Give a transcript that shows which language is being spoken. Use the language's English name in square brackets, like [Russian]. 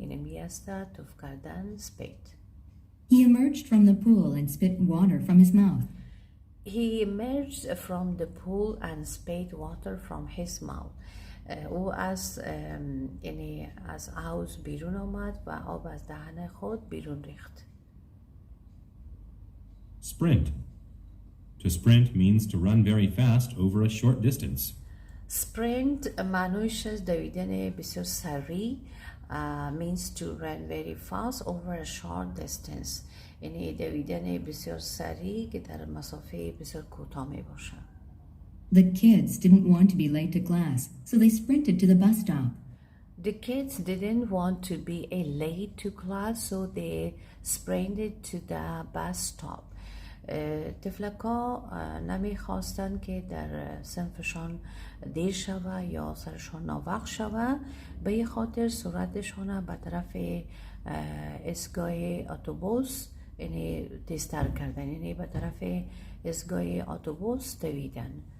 [Persian] این میسته تف کردن spit. [English] He emerged from the pool and spit water from his mouth. He emerged from the pool and spit water from his mouth. [Persian] او از یعنی از حوض بیرون آمد و آب از دهن خود بیرون ریخت. [English] Sprint. To sprint means to run very fast over a short distance. Sprint [Persian] معنیش از دویدن بسیار سریع [English] means to run very fast over a short distance. [Persian] یعنی دویدن بسیار سریع که در مسافه بسیار کوتاه می باشه. [English] The kids didn't want to be late to class, so they sprinted to the bus stop. The kids didn't want to be late to class, so they sprinted to the bus stop. [Persian] طفلکا نمیخواستن که در صنفشان دیر شوه یا سرشان ناوقت شوه، به خاطر سرعتشان به طرف ایستگاه اتوبوس یعنی تیزتر کردن، یعنی به طرف ایستگاه اتوبوس دویدن.